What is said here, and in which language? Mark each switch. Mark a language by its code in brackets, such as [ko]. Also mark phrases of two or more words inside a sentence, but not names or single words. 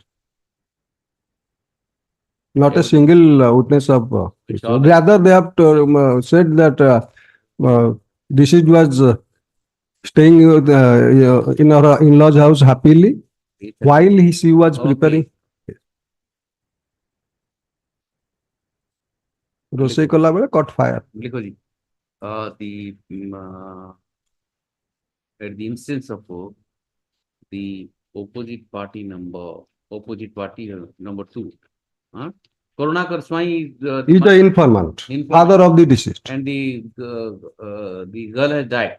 [en] Not a single witness of rather they have said that deceased was staying in our in-laws house happily while she was preparing. [or] ରୋଷେଇ କଲା ବେଳେ [en] caught fire. [hi] लिखो जी. [en] At the instance of the opposite party number 2. Karunakar Swami He is the informant, father of the deceased. and the girl has died.